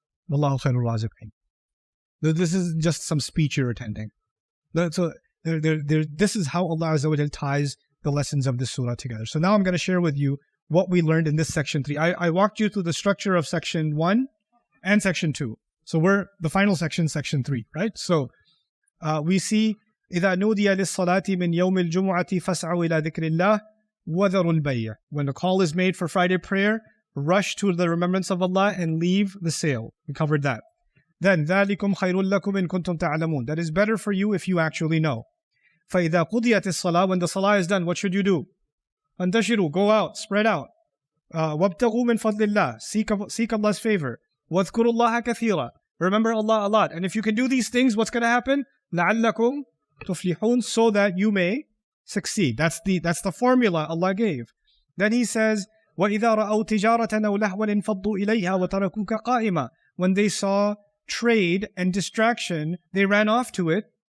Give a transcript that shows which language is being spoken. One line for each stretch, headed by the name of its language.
Arabic: Wallahu khairul raziqeen.
English: This is just some speech you're attending. So this is how Allah Azza wa Jal ties the lessons of this surah together. So now I'm going to share with you what we learned in this section 3. I walked you through the structure of section 1 and section 2. So we're the final section 3, right? So we see
Arabic: إذا نودي للصلاة من يوم الجمعة فاسعوا إلى ذكر الله وذروا البيع.
English: When the call is made for Friday prayer, rush to the remembrance of Allah and leave the sale. We covered that. Then
Arabic: ذلكم خير لكم إن كنتم تعلمون.
English: That is better for you if you actually know.
Arabic: فَإِذَا قُضِيَتِ الصَّلَاةِ
English: When the salah is done, what should you do?
Arabic: فَانْتَشِرُوا
English: Go out, spread out.
Arabic: وَابْتَغُوا مِنْ فَضْلِ اللَّهِ
English: Seek Allah's favor.
Arabic: وَاذْكُرُوا اللَّهَ كَثِيرًا
English: Remember Allah a lot. And if you can do these things, what's going to happen?
Arabic: لَعَلَّكُمْ تُفْلِحُونَ
English: So that you may succeed. That's the formula Allah gave. Then He says,
Arabic: وَإِذَا رَأَوْا تِجَارَةً أَوْ لَهْوًا انْفَضُّوا إِلَيْهَا وَتَرَكُوكَ قَائِمًا
English: When they saw trade and distraction, they ran off to it.